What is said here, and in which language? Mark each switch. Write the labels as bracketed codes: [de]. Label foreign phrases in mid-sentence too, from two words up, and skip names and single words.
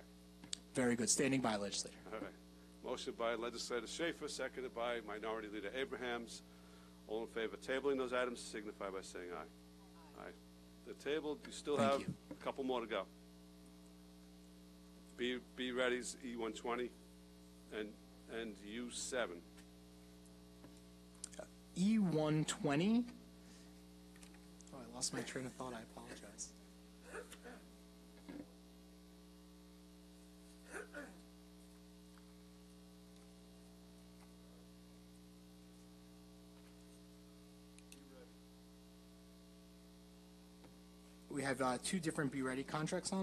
[en] Very good. Standing by, legislator. All right. Motion by Legislator Schaefer, seconded by Minority Leader Abrahams. All in favor of tabling those items signify by saying aye. Aye. The table, you still Thank have you. a couple more to go. Be ready's E120 and U7. E120. Oh, I lost my train of thought. I apologize. We have two different Be Ready contracts on.